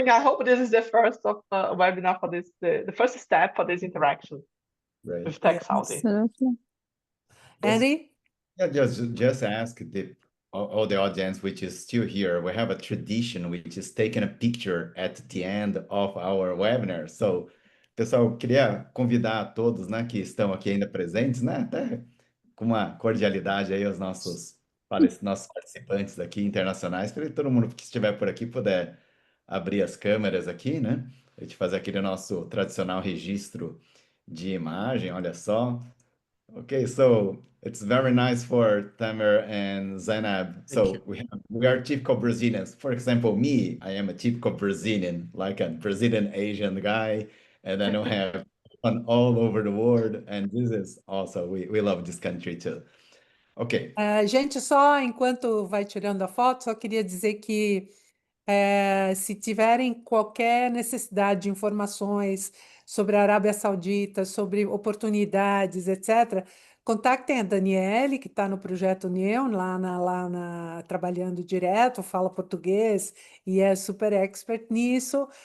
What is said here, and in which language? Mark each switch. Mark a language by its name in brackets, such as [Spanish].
[English] I hope this is the first of webinar for this, the first step for this interaction with Tech Saudi. Absolutely. Andy? Yeah, just ask all the audience which is still here, we have a tradition which is taking a picture at the end of our webinar. [Portuguese] So, pessoal, queria convidar a todos, né, que estão aqui ainda presentes, né, até com uma cordialidade aí aos nossos participantes aqui internacionais, para que todo mundo que estiver por aqui puder abrir as câmeras aqui, né? A gente fazer aquele nosso tradicional registro de imagem, olha só. [English] Okay, so it's very nice for Tamer and Zainab. So we are typical Brazilians. For example, me, I am a typical Brazilian, like a Brazilian Asian guy, and then we have fun all over the world. And this is also, we love this country too. Ok. [Portuguese] Gente, só enquanto vai tirando a foto, só queria dizer que se tiverem qualquer necessidade de informações sobre a Arábia Saudita, sobre oportunidades, etc., contactem a Daniele, que está no projeto Neon, trabalhando direto, fala português e é super expert nisso.